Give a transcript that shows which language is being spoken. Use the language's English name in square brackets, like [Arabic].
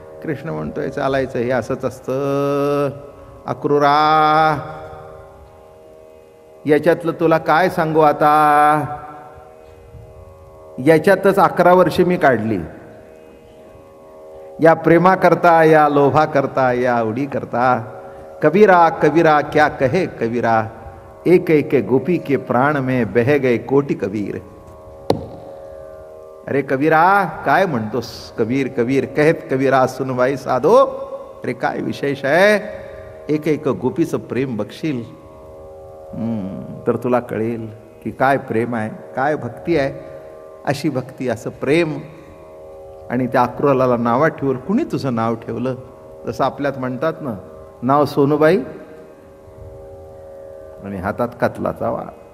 [Marathi] कृष्ण म्हणतोय चालायचं, हे असंच असतं. अक्रूरा, याच्यातलं तुला काय सांगू आता? याच्यातच 11 वर्षे मी काढली. या प्रेमाकरता, या लोभाकरता, या आवडीकरता. [Hindi] कबीरा कबीरा क्या कहे कबीरा, एक एक गोपी के प्राण में बह गए कोटि कबीर. [Marathi] अरे कबीरा, काय म्हणतोस? [Hindi] कबीर कबीर कहत कबीरा सुनवाई साधो. [Marathi] अरे काय विशेष आहे? एक एक गोपीचं प्रेम बघशील तर तुला कळेल की काय प्रेम आहे, काय भक्ती आहे. अशी भक्ती, असं प्रेम. आणि त्या अक्रूराला नावात ठेवलं. कुणी तुझं नाव ठेवलं? जसं आपल्यात म्हणतात ना, नाव सोनूबाई आणि हातात कतलाचा वाळ.